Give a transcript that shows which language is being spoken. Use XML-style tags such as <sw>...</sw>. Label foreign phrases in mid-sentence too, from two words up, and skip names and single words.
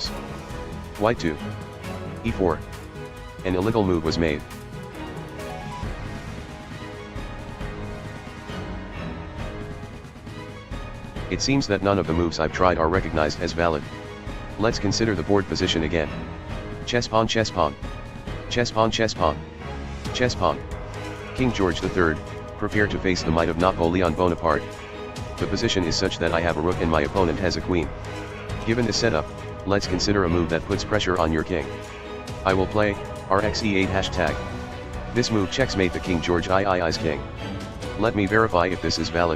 <en>White 2. e4. An illegal move was made. It seems that none of the moves I've tried are recognized as valid. Let's consider the board position again. Chess pawn, chess pawn. Chess pawn, chess pawn. Chess pawn. King George III, prepare to face the might of Napoleon Bonaparte. The position is such that I have a rook and my opponent has a queen. Given this setup, let's consider a move that puts pressure on your king. I will play rxe8 #. This move checksmate the King George III's king. Let me verify if this is valid.</en>